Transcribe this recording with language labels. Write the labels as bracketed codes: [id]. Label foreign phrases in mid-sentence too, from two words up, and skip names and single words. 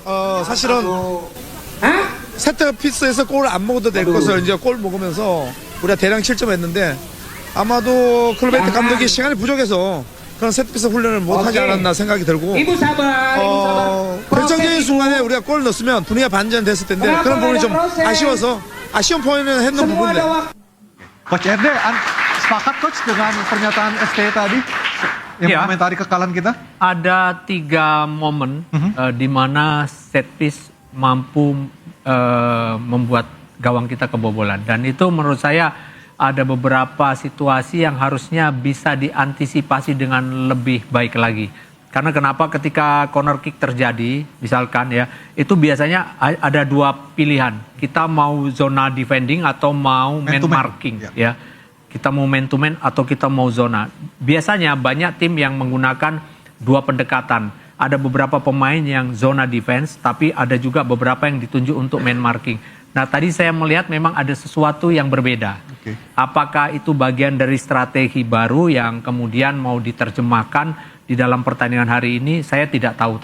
[ko] 사실은 세트피스에서 골을 안 먹어도 될 것을 이제 골 먹으면서 우리가 대량 실점했는데 아마도 클로베트 감독이 시간이 부족해서 그런 세트피스 훈련을 못하지 않았나 생각이 들고 결정적인 순간에 우리가 골을 넣었으면 분위기가 반전됐을 텐데 그런 부분이 좀 아쉬워서 아쉬운 포인트는 했는 부분인데. [id] Coach RD, sepakat Coach dengan pernyataan ST tadi yang mengomentari kekalahan kita? Ada 3 momen di mana [en] set piece [id] mampu membuat gawang kita kebobolan, dan itu menurut saya ada beberapa situasi yang harusnya bisa diantisipasi dengan lebih baik lagi. Karena kenapa ketika [en] corner kick [id] terjadi, misalkan ya, itu biasanya ada 2 pilihan. Kita mau zona defending atau mau [en] man marking [id] ya. Kita mau [en] man to man [id] atau kita mau zona. Biasanya banyak tim yang menggunakan 2 pendekatan. ada beberapa pemain yang zona defense, tapi ada juga beberapa yang ditunjuk untuk [en] man marking. [id] Nah tadi saya melihat memang ada sesuatu yang berbeda. Oke. Apakah itu bagian dari strategi baru yang kemudian mau diterjemahkan di dalam pertandingan hari ini, saya tidak tahu.